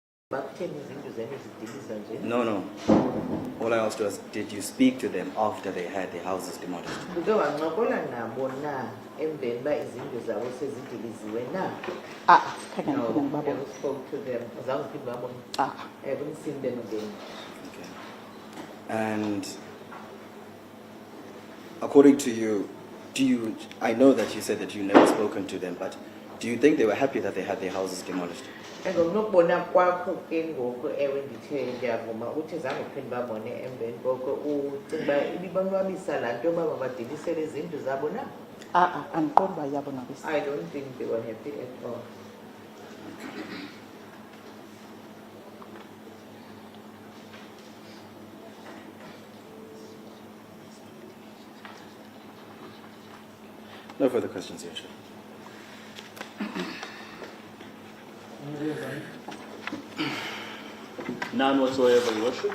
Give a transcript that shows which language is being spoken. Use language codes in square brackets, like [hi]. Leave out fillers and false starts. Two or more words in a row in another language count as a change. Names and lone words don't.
[xh] Bakutheni izinto zenu zidiliza nje? [en] No. All I asked was, did you speak to them after they had their houses demolished? [xh] Uke wancokola nabo na emveni uba izindlu zabo sezidiliziwe na? Khange ngibabone. [en] Never spoke to them. [xh] Azange uphinde babone. [en] I haven't seen them again. Okay. And according to you, I know that you said that you never spoken to them, but do you think they were happy that they had their houses demolished? [xh] Ngokunokubona kwakho ke ngoku ewe ndithe ndiyavuma uthi zange uphinde babone emveni koko ucinga uba ibibonwabisa laa nto yoba mabadilisele izindlu zabo na? Andiqondi uba iyabonwabisa. [en] I don't think they were happy at all. No further questions, Your Worship. None whatsoever, Your Worship.